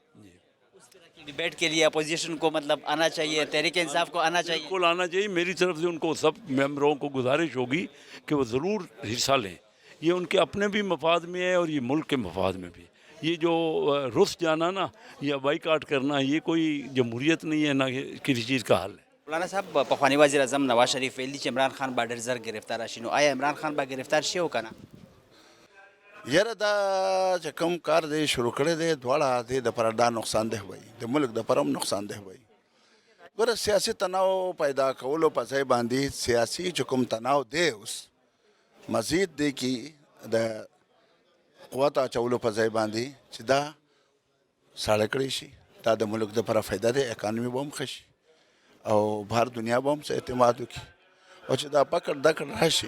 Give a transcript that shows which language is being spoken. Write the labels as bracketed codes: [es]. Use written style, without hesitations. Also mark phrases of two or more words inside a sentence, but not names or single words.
[ur] ڈیبیٹ کے لیے اپوزیشن کو مطلب آنا چاہیے, تحریک انصاف کو آنا چاہیے. بالکل آنا چاہیے. میری طرف سے ان کو سب ممبروں کو گزارش ہوگی کہ وہ ضرور حصہ لیں. یہ ان کے اپنے بھی مفاد میں ہے اور یہ ملک کے مفاد میں بھی. یہ جو رس جانا نا یا بائیکاٹ کرنا, یہ کوئی جمہوریت نہیں ہے, نہ کسی چیز کا حل ہے. [ps] مولانا صاحب, پخوانی وزیر اعظم نواز شریف ویلی چې عمران خان با ډېر زر گرفتار شي, نو آیا عمران خان با گرفتار شي او که نه؟ یاره دا چې کوم کار دی شروع کړی دی دواړه د دپاره دا نقصان ده وایي, د ملک دپاره هم نقصان ده وایي. ګوره سیاسي تناو پیدا کولو په ځای باندې سیاسي چې کوم تناو دی اوس مزید دی کې د قوت اچولو په ځای باندې چې دا ساړه کړی شي, دا د ملک دپاره فایده دی, اکانومي به هم ښه شي او بهر دنیا به هم څه اعتماد وکړي, او چې دا پکړ دکړ راشي.